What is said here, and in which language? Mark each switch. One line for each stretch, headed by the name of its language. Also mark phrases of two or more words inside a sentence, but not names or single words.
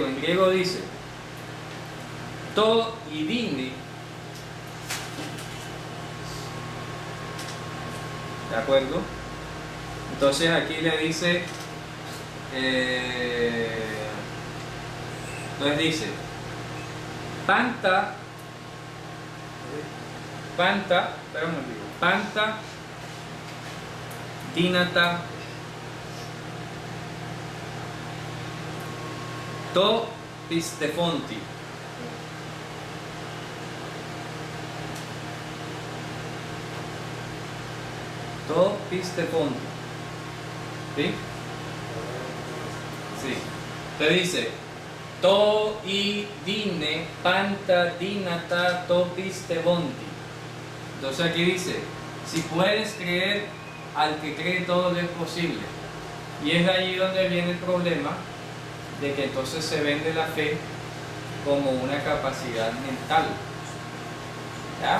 Spanish: En griego dice,
Greek: τὸ εἰ δύνῃ.
Spanish: ¿De acuerdo? Entonces aquí le dice, entonces dice,
Greek: πάντα δυνατὰ τῷ πιστεύοντι. Τῷ πιστεύοντι.
Spanish: ¿Sí? Sí. Te dice,
Greek: τὸ εἰ δύνῃ, πάντα δυνατὰ τῷ πιστεύοντι.
Spanish: Entonces aquí dice, si puedes creer, al que cree todo le es posible. Y es allí donde viene el problema de que entonces se vende la fe como una capacidad mental. ¿Ya?